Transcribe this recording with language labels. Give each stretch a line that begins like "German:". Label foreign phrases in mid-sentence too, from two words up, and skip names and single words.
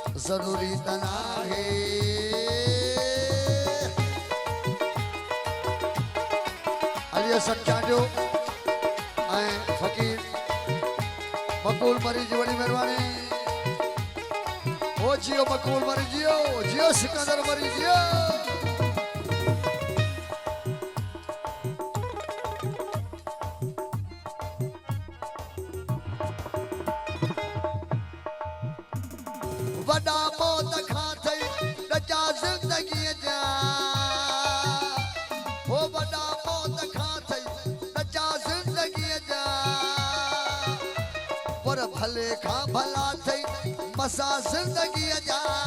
Sindhi: ज़रूरी तना है अलिया सच्चाजो ऐं फ़कीर मक़बूल मरी जी वॾी महिरबानी ओ जियो मक़बूल मरी जियो सिकंदर मरी जियो वॾा मौत खां थई रजा ज़िंदगीअ जा ओ वॾा मौत खां थई रजा ज़िंदगीअ जा पर भले खां भला थई मसा ज़िंदगीअ जा